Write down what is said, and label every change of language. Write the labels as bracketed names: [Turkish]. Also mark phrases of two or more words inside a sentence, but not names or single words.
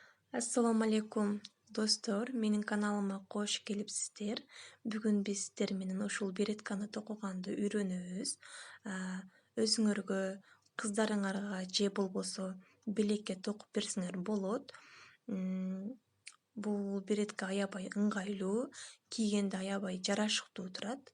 [Uzbek] Assalomu alaykum do'stlar, mening kanalıma qo'sh kelibsizlar. Bugun biz sizlar [Kyrgyz] менен ушул беретканы токуганды үйрөнөбүз. Өзүңөргө, кыздарыңарга же болбосо билекке токуп берсеңер болот. Бул беретка аябай ыңгайлуу, кийгенде аябай жарашыктуу турат.